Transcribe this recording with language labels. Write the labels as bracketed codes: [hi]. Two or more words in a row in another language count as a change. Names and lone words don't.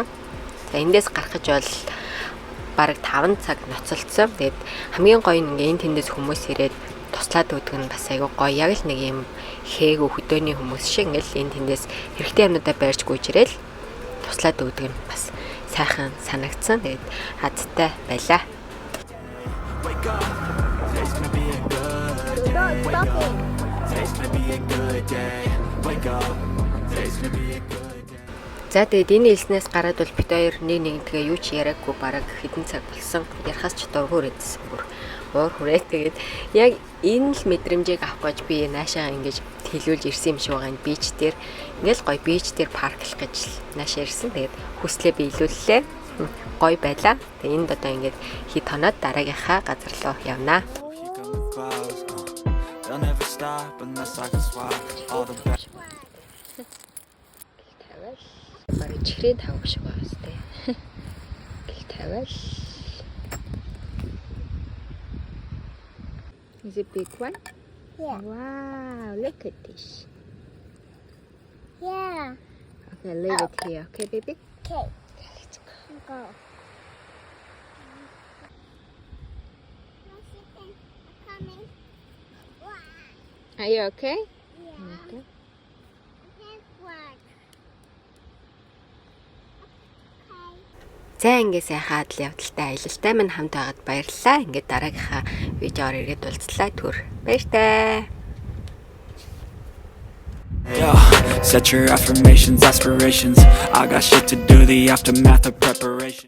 [mn] За эндээс гарах гэж бол бараг 5 цаг ноцолцсон. Тэгээд хамгийн гоё нь ингээд энэ тэндээс хүмүүс ирээд туслаад өгдөг нь бас айгүй гоё. Яг л нэг юм хээг хөдөөний хүмүүс шиг ингээд энэ тэндээс хэрэгтэй юмнуудаа барьж гүйж ирээл туслаад өгдөг нь бас сайхан санагдсан. Тэгээд хаттай байлаа. [en] Wake up, today's gonna be a good day. Wake up, today's gonna be a good day. Wake up, today's gonna be a good day. [mn] За тэгээд энэ хэлснээс гараад бол бид хоёр нэгнийгээ юу ч яриаггүй бараг хэдэн цаг болсон. Ярахаас ч дургуур эдсэн бүр уур хүрээ. Тэгээд яг энэ л мэдрэмжийг авах гэж би наашаа ингэж хэлүүлж ирсэн юм шиг байгаа энэ бич дээр. Ингээл гоё бич дээр парклах гэж наашаа ирсэн. Тэгээд хүслээ биелүүллээ. Гоё байлаа. Тэгээд энд одоо ингэж хит хоноод дараагийнхаа газар руу явнаа. [en] Here come the clouds, they'll never stop unless I can swap all the bad. [mn] Бараг чихрийн тавг шиг байна сте. Гэл тавиал. [en] Is it big one? Yeah. Wow, look at this. Yeah. Okay, leave it here. Okay, baby? Okay. Let's go. Go. Coming. Wow. Are you okay? Yeah. Okay. This one. Okay. [mn] За ингээ сайхан адал явдалтай аялалтай минь хамт байгаад баярлалаа. Ингээ дараагийнхаа видеоор ирээд уулзлаа түр. Баяртай. [en] Yo, set your affirmations, aspirations. I got shit to do, the aftermath of preparation.